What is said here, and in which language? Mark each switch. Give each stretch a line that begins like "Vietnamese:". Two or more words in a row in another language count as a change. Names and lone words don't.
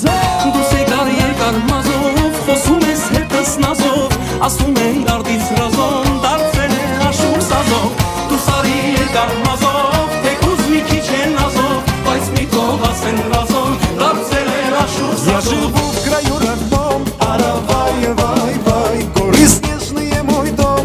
Armenian: խոսում ես հետս նազով ասում են դարդից ռազով դարձել է աշուր սազով դուրս արի երկար մազով թեկուզ մի քիչ է նազով բայց մի թող ասեն ռազով դարձել է աշուր սազով
Russian: Я живу в краю родном Аравай, вай, вай Горы снежные мой дом